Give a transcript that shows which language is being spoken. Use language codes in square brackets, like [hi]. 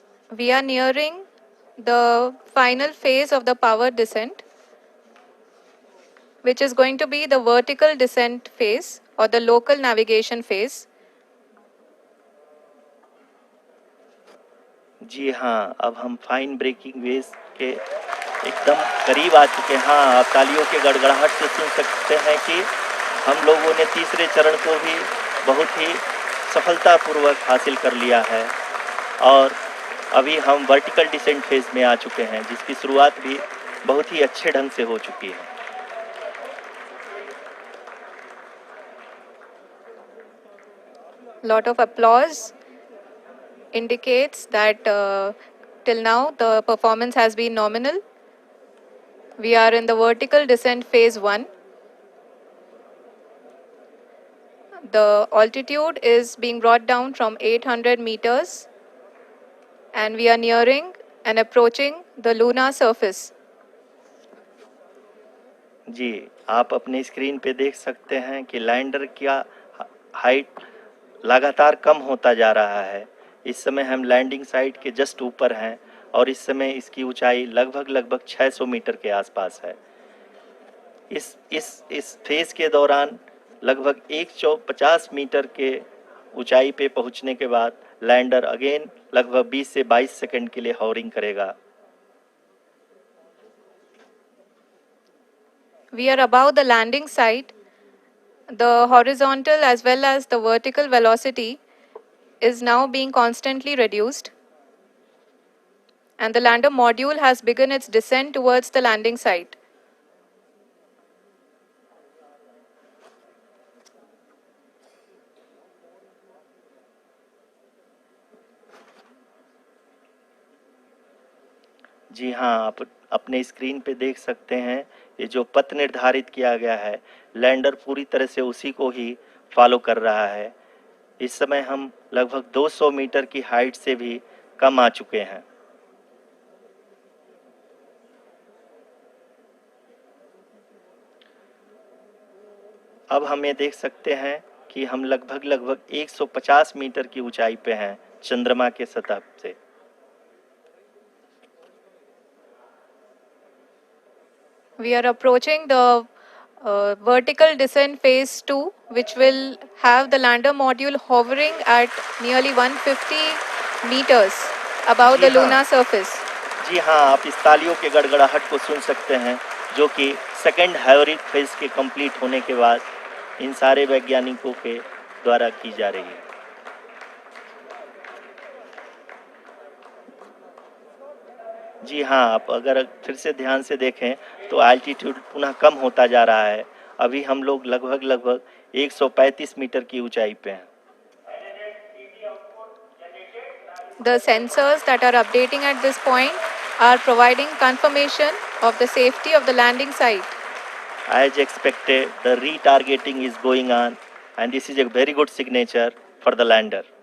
[en] We are nearing the final phase of the power descent, which is going to be the vertical descent phase or the local navigation phase. [hi] जी हाँ, अब हम fine breaking wave के एकदम करीब आ चुके हैं। हाँ, आप तालियों के गड़गड़ाहट से सुन सकते हैं कि हम लोगों ने तीसरे चरण को भी बहुत ही सफलतापूर्वक हासिल कर लिया है और अभी हम वर्टिकल डिसेंट फेज में आ चुके हैं, जिसकी शुरुआत भी बहुत ही अच्छे ढंग से हो चुकी है। [en] Lot of applause indicates that till now the performance has been nominal. We are in the vertical descent phase 1. The altitude is being brought down from 800 meters, and we are nearing and approaching the lunar surface. [hi] जी, आप अपनी screen पे देख सकते हैं कि lander का height लगातार कम होता जा रहा है। इस समय हम लैंडिंग साइट के जस्ट ऊपर हैं और इस समय इसकी ऊंचाई लगभग 600 मीटर के आसपास है। इस फेज के दौरान लगभग 150 मीटर के ऊंचाई पे पहुंचने के बाद लैंडर अगेन लगभग 20 से 22 सेकंड के लिए हॉवरिंग करेगा। [en] We are above the landing site. The horizontal as well as the vertical velocity is now being constantly reduced, and the lander module has begun its descent towards the landing site. [hi] जी हाँ, आप अपने screen पे देख सकते हैं ये जो पथ निर्धारित किया गया है, लैंडर पूरी तरह से उसी को ही फॉलो कर रहा है। इस समय हम लगभग 200 मीटर की हाइट से भी कम आ चुके हैं। अब हम ये देख सकते हैं कि हम लगभग 150 मीटर की ऊंचाई पे हैं चंद्रमा के सतह से। [en] We are approaching the vertical descent phase 2, which will have the lander module hovering at nearly 150 meters above the [hi] जी हाँ। [en] lunar surface. [hi] जी हाँ, आप इस तालियों के गड़गड़ाहट को सुन सकते हैं, जो कि सेकेंड हाइब्रिड फेज के कंप्लीट होने के बाद इन सारे वैज्ञानिकों के द्वारा की जा रही है। जी हाँ, आप अगर फिर से ध्यान से देखें तो एल्टीट्यूड पुनः कम होता जा रहा है। अभी हम लोग लगभग 135 मीटर की ऊंचाई पे हैं। [en] The sensors that are updating at this point are providing confirmation of the safety of the landing site. As expected, the retargeting is going on and this is a very good signature for the lander.